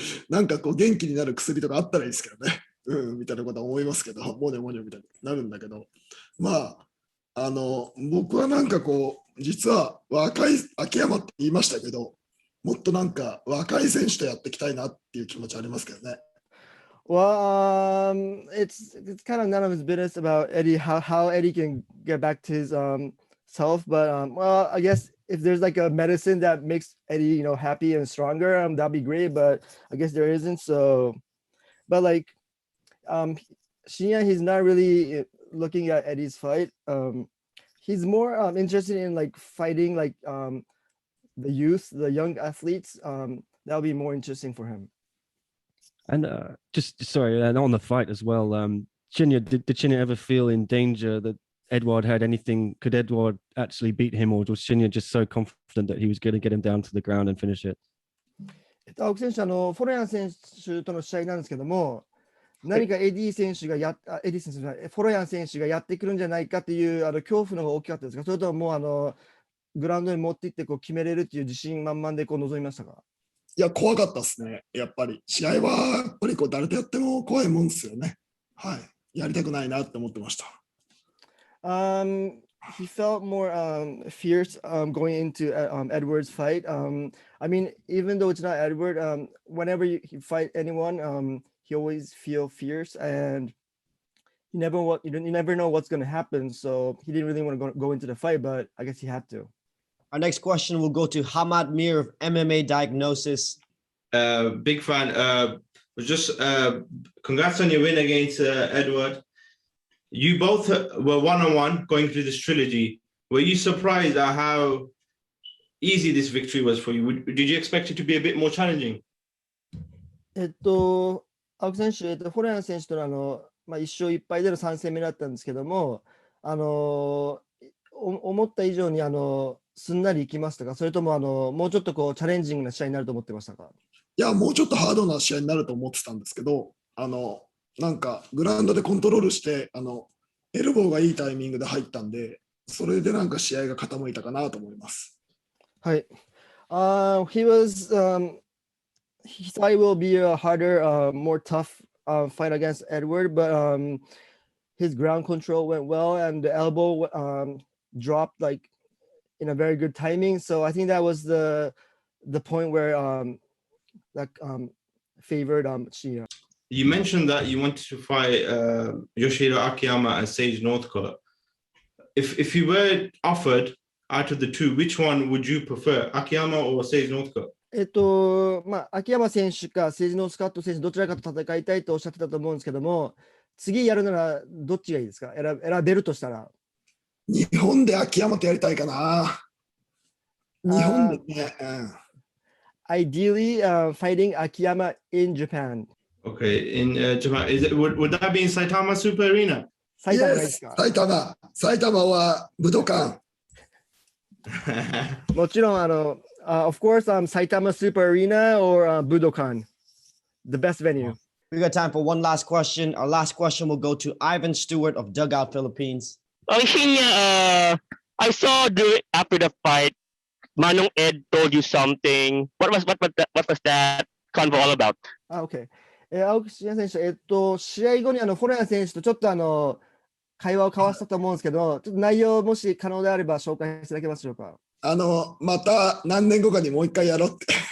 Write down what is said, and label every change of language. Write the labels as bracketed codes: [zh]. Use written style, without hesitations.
[ja] なんか元気になる薬とかあったらいいですけどね。みたいなことは思いますけど、モネモネみたいになるんだけど、まあ僕はなんか実は若い秋山って言いましたけど、もっとなんか若い選手とやっていきたいなっていう気持ちありますけどね。 [en] Well, it's kind of none of his business about Eddie, how Eddie can get back to his self, but well, I guess if there's like a medicine that makes Eddie happy and stronger, that'd be great, but I guess there isn't. So, but like Shinya, he's not really looking at Eddie's fight. He's more interested in like fighting like the youth, the young athletes. That'll be more interesting for him. And and on the fight as well, Shinya, did Shinya ever feel in danger that Eduard had anything? Could Eduard actually beat him, or was Shinya just so confident that he was going to get him down to the ground and finish it? [ja] 青木選手、フォロヤン選手との試合なんですけども、何かエディ選手がフォロヤン選手がやってくるんじゃないかっていう恐怖の方が大きかったですか？それとももうグラウンドに持っていって決めれるっていう自信満々で臨みましたか？いや、怖かったですね。やっぱり試合はやっぱり誰とやっても怖いもんですよね。はい。やりたくないなって思ってました。 [en] He felt more fierce going into Edward's fight. I mean, even though it's not Edward, whenever he fight anyone, he always feel fierce, and you never know what's going to happen. So he didn't really want to go into the fight, but I guess he had to. Our next question will go to Hamad Mir of MMA Diagnosis. Big fan. Congrats on your win against Edward. You both were one-on-one going through this trilogy. Were you surprised at how easy this victory was for you? Did you expect it to be a bit more challenging? [ja] 青木選手、フォレアン選手との1勝1敗での3戦目だったんですけども、思った以上にすんなりいきましたか？それとももうちょっとチャレンジングな試合になると思ってましたか？いや、もうちょっとハードな試合になると思ってたんですけど、なんかグラウンドでコントロールして、エルボーがいいタイミングで入ったんで、それでなんか試合が傾いたかなと思います。はい。 [en] He was he thought it will be a harder, more tough fight against Edward, but his ground control went well and the elbow dropped like in a very good timing. So I think that was the point where that favored Shinya. You mentioned that you wanted to fight Yoshihiro Akiyama and Sage Northcutt. If you were offered out of the two, which one would you prefer, Akiyama or Sage Northcutt? [ja] 秋山選手かセージノースカット選手どちらかと戦いたいとおっしゃってたと思うんですけども、次やるならどっちがいいですか？選べるとしたら。日本で秋山とやりたいかな。日本でね。 [en] Ideally, fighting Akiyama in Japan. Okay, in Japan, would that be in Saitama Super Arena? [ja] 埼玉がいいですか？埼玉は武道館。もちろん [en] of course, Saitama Super Arena or Budokan, the best venue. We got time for one last question. Our last question will go to Ivan Stewart of Dugout Philippines. Shinya, I saw after the fight, Manong Ed told you something. What was that convo all about? Okay. [ja] 青木真也選手、試合後にフォレア選手とちょっと会話を交わしたと思うんですけど、ちょっと内容もし可能であれば紹介していただけますでしょうか。また何年後かにもう一回やろうって。